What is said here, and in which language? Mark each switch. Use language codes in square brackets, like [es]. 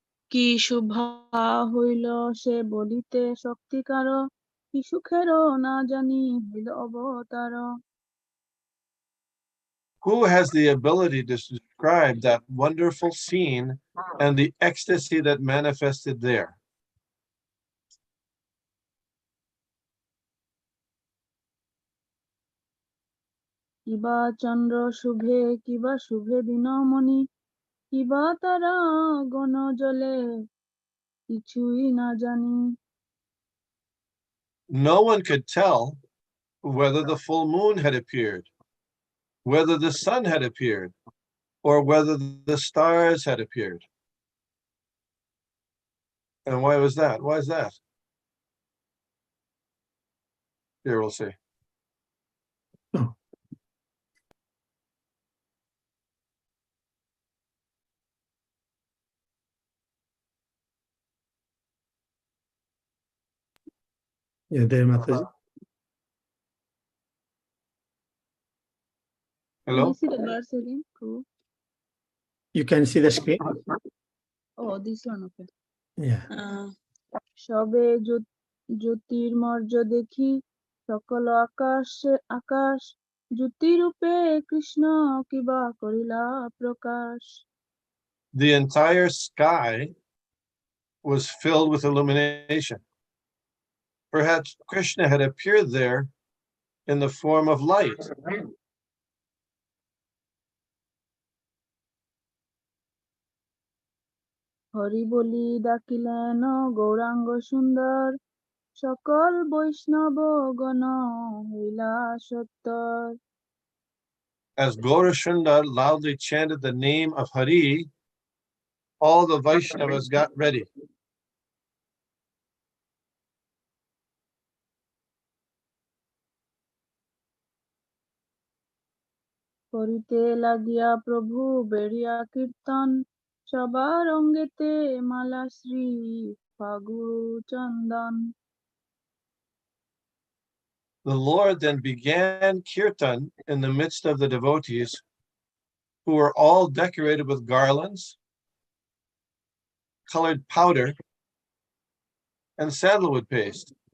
[bn] কি শুভা হইল সে বলিতে শক্তিকার কি সুখেরও না জানি হইল অবতার [en] Who has the ability to describe that wonderful scene and the ecstasy that manifested there? কিবা চন্দ্র শুভে কিবা শুভে দিনমণি কিবা তারা গণ জলে কিছুই না জানি No one could tell whether the full moon had appeared, whether the sun had appeared, or whether the stars had appeared. And why was that? Why is that? Here we'll see. Oh. Yeah, there, Mataji. Hello? Can you see the verse again? Cool. You can see the screen? Oh, this one, okay. Yeah. [bn] সবে জ্যোতির্মর্য দেখি সকল আকাশ জ্যোতিরূপে কৃষ্ণ কিবা করিলা প্রকাশ [en] The entire sky was filled with illumination. Perhaps Krishna had appeared there in the form of light. [bn] Hari বলি ডাকিলেন গৌরাঙ্গ সুন্দর সকল বৈষ্ণব গণ হইলা সত্তর [en] As Gaurashunda loudly chanted the name of Hari, all the Vaishnavas got ready. [bn] করিতে লাগিয়া প্রভু বেড়িয়া কীর্তন সবার অঙ্গেতে মালা শ্রী ফাগু চন্দন [en] The Lord then began kirtan in the midst of the devotees, who were all decorated with garlands, colored powder, and sandalwood paste.